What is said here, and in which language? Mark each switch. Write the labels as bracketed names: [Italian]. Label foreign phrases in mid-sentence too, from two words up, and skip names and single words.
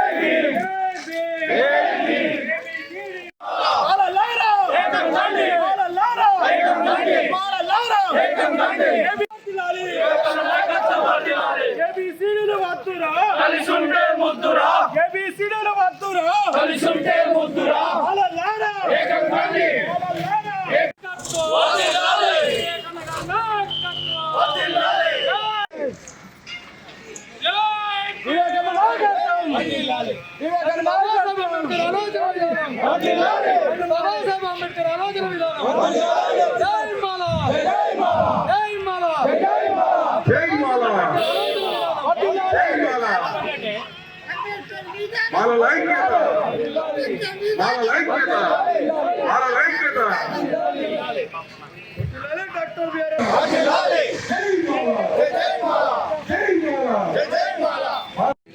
[Telugu] భీమ్, జై భీమ్, మాలలారా ఏకం కండి, మాలలారా ఏకం కండి, మాలలారా ఏకం కండి, వర్ధిల్లాలి, వర్ధిల్లాలి, ఏబిసిడీలు వద్దురా కలిసి ఉంటే ముద్దురా, ఏబిసిడీలు వద్దురా కలిసి ఉంటే ముద్దురా, మాలలారా ఏకం కండి, మాలలారా ఏకత్వం వర్ధిల్లాలి, వర్ధిల్లాలి, వర్ధిల్లాలి, అంబేద్కర్ ఆలోచన విధానం వర్ధిల్లాలి, అంబేద్కర్ ఆలోచన విధానం వర్ధిల్లాలి, జై మాలా, జై మాలా, జై మాలా, జై మాలా, జై మాలా, జై మాలా, మాలల ఐక్యత, మాలల ఐక్యత, మాలల ఐక్యత, డాక్టర్ బిఆర్ వర్ధిల్లాలి, జై మాలా, జై మాలా, జై మాలా, జై మాలా,